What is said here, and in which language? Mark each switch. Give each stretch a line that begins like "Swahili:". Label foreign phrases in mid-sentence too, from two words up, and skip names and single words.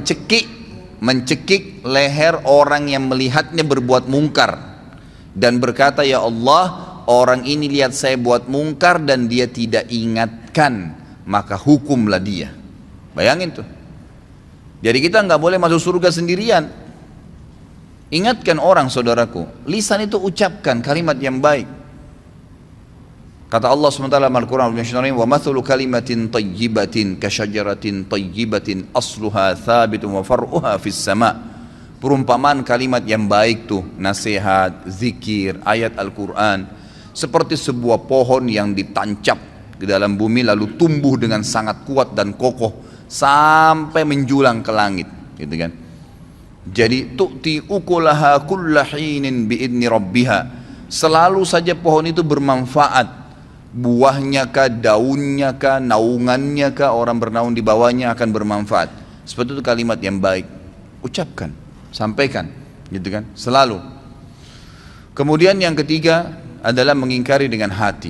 Indonesian: mencekik leher orang yang melihatnya berbuat mungkar dan berkata, ya Allah, orang ini lihat saya buat mungkar dan dia tidak ingatkan, maka hukumlah dia. Bayangin tuh. Jadi kita nggak boleh masuk surga sendirian. Ingatkan orang, saudaraku. Lisan itu ucapkan kalimat yang baik. Kata Allah SWT dalam Al-Quran,
Arabic: ومثل كلمة طيبة كشجرة طيبة أصلها ثابت وفرعها في السماء.
Indonesian: Perumpamaan kalimat yang baik tuh, nasihat, zikir, ayat Al-Quran, seperti sebuah pohon yang ditancap di dalam bumi lalu tumbuh dengan sangat kuat dan kokoh sampai menjulang ke langit, gitu kan.
Arabic: Jadi تؤتي أكلها كل حين بإذن ربها.
Indonesian: Selalu saja pohon itu bermanfaat. Buahnya kah, daunnya kah, naungannya kah, orang bernaung di bawahnya akan bermanfaat. Seperti itu kalimat yang baik. Ucapkan, sampaikan, gitu kan, selalu. Kemudian yang ketiga adalah mengingkari dengan hati.